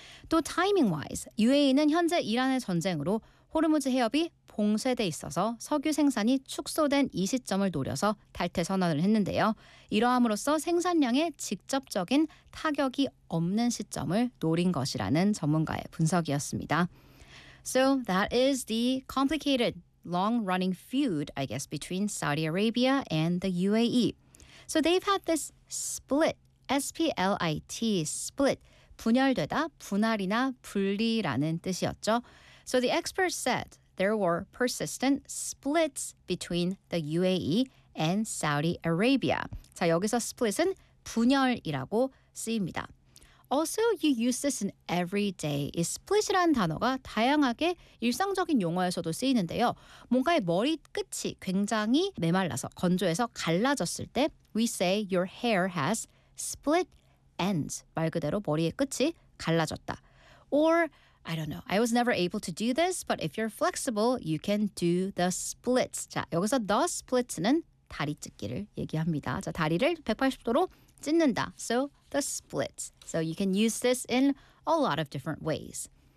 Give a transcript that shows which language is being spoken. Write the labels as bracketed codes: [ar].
[ko] 또 타이밍와이즈 UAE는 현재 이란의 전쟁으로 호르무즈 해협이 봉쇄돼 있어서 석유 생산이 축소된 이 시점을 노려서 탈퇴 선언을 했는데요. 이러함으로써 생산량에 직접적인 타격이 없는 시점을 노린 것이라는 전문가의 분석이었습니다. [en] So that is the complicated long-running feud, I guess, between Saudi Arabia and the UAE. So they've had this split, S-P-L-I-T, split. [ko] 분열되다, 분할이나 분리라는 뜻이었죠. [en] So the experts said there were persistent splits between the UAE and Saudi Arabia. [ko] 자, 여기서 split은 분열이라고 쓰입니다. [en] Also, you use this in everyday. [ko] 이 split이라는 단어가 다양하게 일상적인 용어에서도 쓰이는데요. 뭔가의 머리끝이 굉장히 메말라서 건조해서 갈라졌을 때 [en] we say your hair has split ends. [ko] 말 그대로 머리의 끝이 갈라졌다. [en] Or, I don't know, I was never able to do this, but if you're flexible, you can do the splits. [ko] 자, 여기서 the splits는 다리 찢기를 얘기합니다. 자, 다리를 180도로 찢는다. [en] So, the splits. So, you can use this in a lot of different ways.